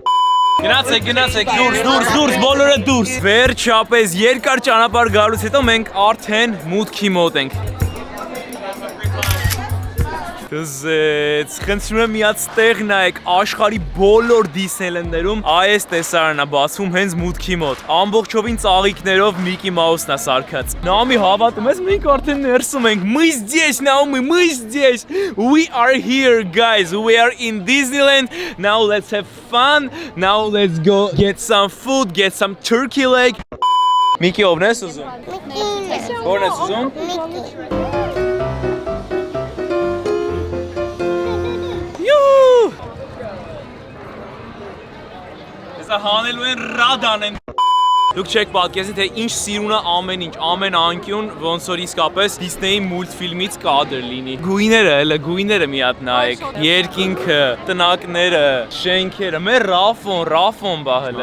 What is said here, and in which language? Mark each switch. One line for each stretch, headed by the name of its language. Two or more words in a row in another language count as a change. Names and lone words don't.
Armenian: Գնացեք, դուրս, բոլորը դուրս։ Վերջապես երկար ճանապարհ գալուց հետո մենք արդեն մուտքի մոտ ենք։ Դզեց, խնդրում եմ միած տեղ նայեք, աշխարհի բոլոր Disneyland-ներում այս տեսարանն է բացվում հենց մուտքի մոտ։ Ամբողջովին ծաղիկներով Mickey Mouse-ն է սարքած։ Նաոմի հավատում ես, մենք արդեն ներսում ենք։
Russian: Мы здесь, Naomi, мы здесь.
English: We are here, guys. We are in Disneyland. Now let's have fun. Now let's go get some food, get some turkey leg.
Armenian: Mickey ով ես ուզում։ Ո՞րն ես ուզում։ Հանելու են ռադան են։ Դուք չեք պատկերացնի, թե ինչ սիրուն է ամեն ինչ, ամեն անկյուն, ոնց որ իսկապես Disney մուլտֆիլմից կադր լինի։ Գույները մի հատ նայեք, երկինքը, տնակները, շենքերը, մեր Ռաֆոն բա հələ։